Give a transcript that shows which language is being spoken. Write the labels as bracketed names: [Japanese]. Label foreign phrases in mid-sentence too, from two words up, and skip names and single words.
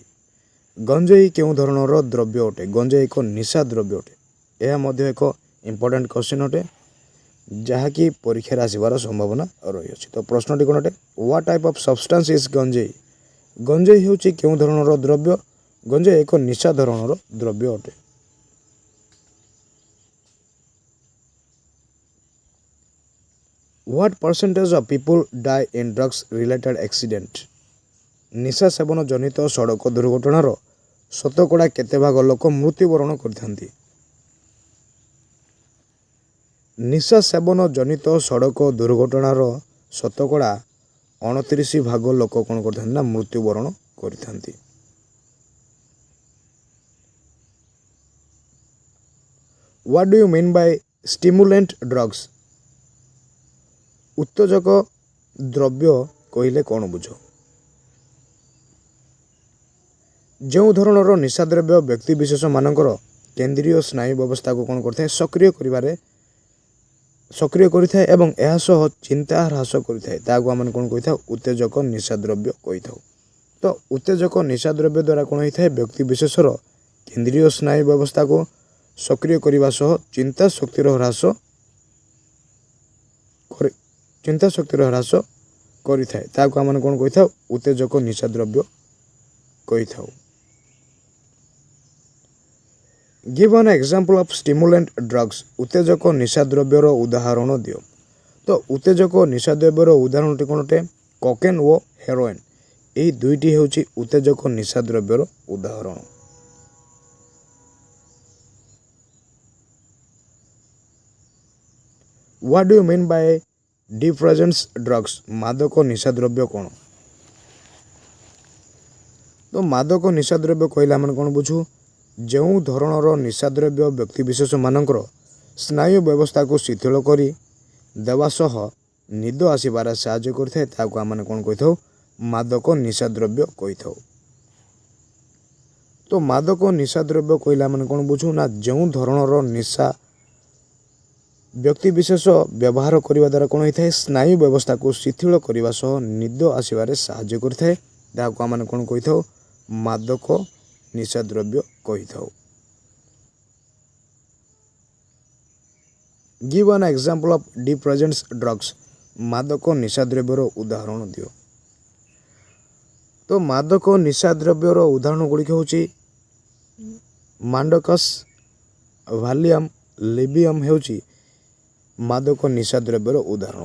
[Odia] ଗଞ୍ଜେଇ କେଉଁ ଧରଣର ଦ୍ରବ୍ୟ ଅଟେ? ଗଞ୍ଜେଇ ଏକ ନିଶା ଦ୍ରବ୍ୟ ଅଟେ। ଏହା ମଧ୍ୟ ଏକ [English] important question [Odia] ଅଟେ ଯାହାକି ପରୀକ୍ଷାରେ ଆସିବାର ସମ୍ଭାବନା ରହିଅଛି। ତ ପ୍ରଶ୍ନଟି କ'ଣ ଅଟେ? [English] what type of substance is ଗଞ୍ଜେଇ? [Odia] ଗଞ୍ଜେଇ ହେଉଛି କେଉଁ ଧରଣର ଦ୍ରବ୍ୟ? ଗଞ୍ଜେଇ ଏକ ନିଶା ଧରଣର ଦ୍ରବ୍ୟ ଅଟେ। [English] What percentage of people die in drugs related accident? [Odia] ନିଶା ସେବନ ଜନିତ ସଡ଼କ ଦୁର୍ଘଟଣାର ଶତକଡ଼ା କେତେ ଭାଗ ଲୋକ ମୃତ୍ୟୁବରଣ କରିଥାନ୍ତି? ନିଶା ସେବନ ଜନିତ ସଡ଼କ ଦୁର୍ଘଟଣାର ଶତକଡ଼ା 29 ଭାଗ ଲୋକ କ'ଣ କରିଥାନ୍ତି ନା ମୃତ୍ୟୁବରଣ କରିଥାନ୍ତି। [English] What do you mean by stimulant drugs? [Odia] ଉତ୍ତେଜକ ଦ୍ରବ୍ୟ କହିଲେ କ'ଣ ବୁଝ? ଯେଉଁ ଧରଣର ନିଶାଦ୍ରବ୍ୟ ବ୍ୟକ୍ତିବିଶେଷମାନଙ୍କର କେନ୍ଦ୍ରୀୟ ସ୍ନାୟୁ ବ୍ୟବସ୍ଥାକୁ କ'ଣ କରିଥାଏ? ସକ୍ରିୟ କରିଥାଏ ଏବଂ ଏହା ସହ ଚିନ୍ତା ହ୍ରାସ କରିଥାଏ। ତାହାକୁ ଆମେ କ'ଣ କହିଥାଉ? ଉତ୍ତେଜକ ନିଶାଦ୍ରବ୍ୟ କହିଥାଉ। ତ ଉତ୍ତେଜକ ନିଶାଦ୍ରବ୍ୟ ଦ୍ୱାରା କ'ଣ ହୋଇଥାଏ? ବ୍ୟକ୍ତିବିଶେଷର କେନ୍ଦ୍ରୀୟ ସ୍ନାୟୁ ବ୍ୟବସ୍ଥାକୁ ସକ୍ରିୟ କରିବା ସହ ଚିନ୍ତା ଶକ୍ତିର ହ୍ରାସ କରିଥାଏ। ତାହାକୁ ଆମେ କ'ଣ କହିଥାଉ? ଉତ୍ତେଜକ ନିଶାଦ୍ରବ୍ୟ କହିଥାଉ। [English] Give an example of stimulant drugs. [Odia] ଉତ୍ତେଜକ ନିଶାଦ୍ରବ୍ୟର ଉଦାହରଣ ଦିଅ। ତ ଉତ୍ତେଜକ ନିଶାଦ୍ରବ୍ୟର ଉଦାହରଣଟି କ'ଣ ଅଟେ? କୋକେନ୍ ଓ ହେରୋଇନ୍। ଏହି ଦୁଇଟି ହେଉଛି ଉତ୍ତେଜକ ନିଶାଦ୍ରବ୍ୟର ଉଦାହରଣ। [English] What do you mean by depressants drugs? [Odia] ମାଦକ ନିଶାଦ୍ରବ୍ୟ କ'ଣ? ତ ମାଦକ ନିଶାଦ୍ରବ୍ୟ କହିଲେ ଆମେ କ'ଣ ବୁଝୁ? ଯେଉଁ ଧରଣର ନିଶାଦ୍ରବ୍ୟ ବ୍ୟକ୍ତିବିଶେଷମାନଙ୍କର ସ୍ନାୟୁ ବ୍ୟବସ୍ଥାକୁ ଶିଥିଳ କରି ଦେବା ସହ ନିଦ ଆସିବାରେ ସାହାଯ୍ୟ କରିଥାଏ ତାହାକୁ ଆମେ କ'ଣ କହିଥାଉ? ମାଦକ ନିଶାଦ୍ରବ୍ୟ କହିଥାଉ। ତ ମାଦକ ନିଶାଦ୍ରବ୍ୟ କହିଲେ ଆମେ କ'ଣ ବୁଝୁ? ନା ଯେଉଁ ଧରଣର ନିଶା ବ୍ୟକ୍ତିବିଶେଷ ବ୍ୟବହାର କରିବା ଦ୍ୱାରା କ'ଣ ହୋଇଥାଏ? ସ୍ନାୟୁ ବ୍ୟବସ୍ଥାକୁ ଶିଥିଳ କରିବା ସହ ନିଦ ଆସିବାରେ ସାହାଯ୍ୟ କରିଥାଏ ତାହାକୁ ଆମେ କ'ଣ କହିଥାଉ? ମାଦକ ନିଶାଦ୍ରବ୍ୟ କହିଥାଉ। [English] Give an example of depressants drugs. [Odia] ମାଦକ ନିଶାଦ୍ରବ୍ୟର ଉଦାହରଣ ଦିଅ। ତ ମାଦକ ନିଶାଦ୍ରବ୍ୟର ଉଦାହରଣ ଗୁଡ଼ିକ ହେଉଛି ମାଣ୍ଡକସ୍, ଭାଲିୟମ୍, ଲିବିୟମ୍ ହେଉଛି ମାଦକ ନିଶାଦ୍ରବ୍ୟର ଉଦାହରଣ।